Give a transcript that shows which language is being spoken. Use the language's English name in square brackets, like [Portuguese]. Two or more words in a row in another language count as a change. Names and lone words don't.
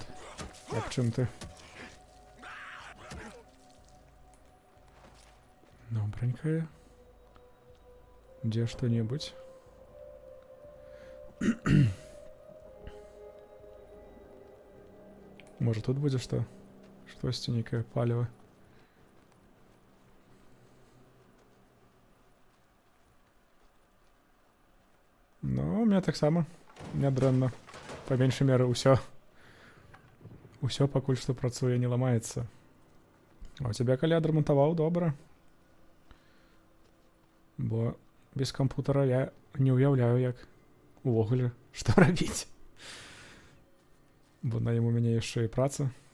[Ukrainian] Як чим ти? Добренько. [Russian] Где что-нибудь? Может тут будет что? Что-то некое палево. Ну, у меня [Belarusian] так само. Не дрэнно. [Russian] По меньшей меры, [Belarusian] усё пакуль што працуе, не ламаецца. А у тебя калі адрамантаваў, добра. Бо без кампутара я не уяўляю, як увогуле што рабіць. Бо на ім у мяне яшчэ і праца.